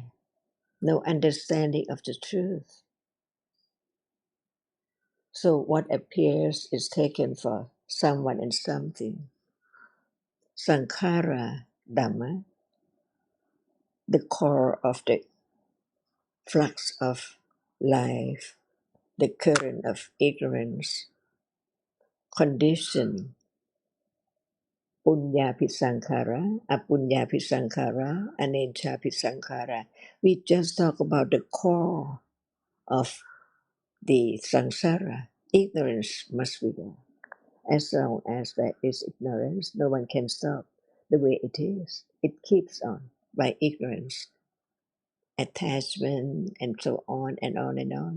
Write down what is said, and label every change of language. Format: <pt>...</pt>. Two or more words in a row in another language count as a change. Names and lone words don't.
<en>No understanding of the truth. So what appears is taken for someone and something.</en> <pi>Sankhara Dhamma,</pi> <en>the core of the flux of life, the current of ignorance, condition,</en> <pi>punya sankhara, apunya sankhara, anicca sankhara.</pi> <en>We just talk about the core of the samsara. Ignorance must be there. As long as there is ignorance, no one can stop the way it is. It keeps on by ignorance, attachment, and so on and on and on.</en>